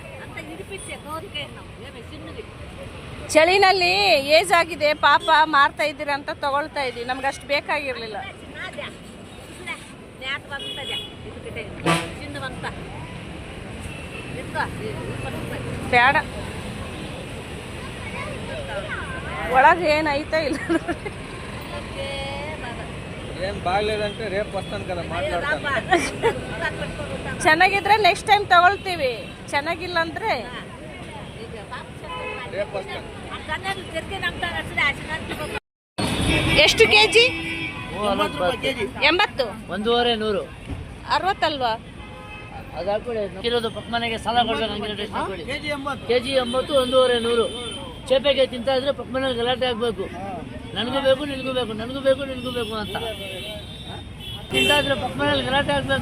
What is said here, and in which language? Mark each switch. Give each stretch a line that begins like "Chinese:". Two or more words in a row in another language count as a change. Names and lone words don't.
Kannada: ಚಳಿನಲ್ಲಿ ಏಜ್ ಆಗಿದೆ ಪಾಪ, ಮಾರ್ತಾ ಇದ್ದೀರಾ ಅಂತ ತಗೊಳ್ತಾ ಇದೀವಿ. ನಮ್ಗೆ ಅಷ್ಟು ಬೇಕಾಗಿರ್ಲಿಲ್ಲ. ಬೇಡ, ಒಳಗೆ ಏನೈತಾ ಇಲ್ಲ.
Telugu: ఏం బాగలేదంటే రేపు వస్తాను కదా మాట్లాడతాను.
Kannada: ಚೆನ್ನಾಗಿದ್ರೆ ನೆಕ್ಸ್ಟ್ ಟೈಮ್ ತಗೊಳ್ತೀವಿ, ಚೆನ್ನಾಗಿಲ್ಲ ಅಂದ್ರೆ
Telugu: రేపు వస్తాను.
Kannada: ಎಷ್ಟು ಕೆಜಿ? 80. 150 60 ಅಲ್ವಾ? ಅದು ಹಾಕೊಳ್ಳಿ. ಇರೋದು ಪಕ್ಕ ಮನೆಗೆ ಸಾಲ ಕೊಡ್ಬೇಕು ಹಂಗಿರೋ ಟೆಸ್ಟ್ ಹಾಕೊಳ್ಳಿ. ಕೆಜಿ 80, 150. ಚೇಪೆಗೆ ತಿಂತಾ ಇದ್ರೆ ಪಕ್ಕ ಮನೆಗೆ ಗಲಾಟೆ ಆಗಬೇಕು. ನನಗೂ ಬೇಕು ನಿನಗೂ ಬೇಕು, ನನಗೂ ಬೇಕು ನಿನಗೂ ಬೇಕು ಅಂತ ತಿಂತಾ ಇದ್ರೆ ಪಕ್ಕ ಮನೆಯಲ್ಲಿ ಗಲಾಟೆ ಆಗಬೇಕು.